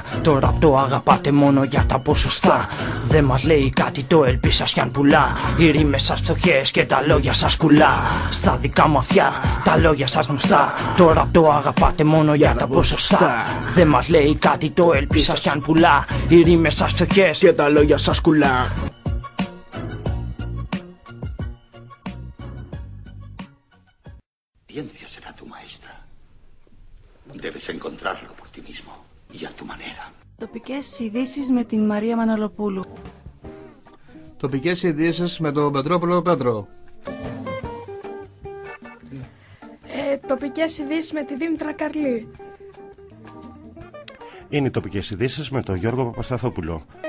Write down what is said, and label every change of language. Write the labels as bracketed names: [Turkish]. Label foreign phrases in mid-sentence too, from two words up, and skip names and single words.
[Greek] Το ραπ το αγαπάτε μόνο για τα ποσοστά. Δεν μας λέει κάτι το ελπί σας κι αν πουλά. Οι ρήμες σας φτωχές και τα λόγια σας κουλά. Στα δικά μου αυτιά, τα λόγια σας γνωστά. Το ραπ το αγαπάτε μόνο για τα ποσοστά. Δεν μας λέει κάτι το ελπί σας κι αν πουλά. Οι ρήμες σας φτωχές και τα λόγια σας κουλά. [Spanish] Ciencia será tu maestra. Debes encontrarlo por ti mismo y a tu manera. [Greek] Τοπικές ειδήσεις με την Μαρία Μαναλοπούλου. Τοπικές ειδήσεις με τον Πετρόπουλο Πέτρο. Τοπικές ειδήσεις με τη Δήμητρα Καρλή. Είναι οι τοπικές ειδήσεις με τον Γιώργο Παπασταθόπουλο.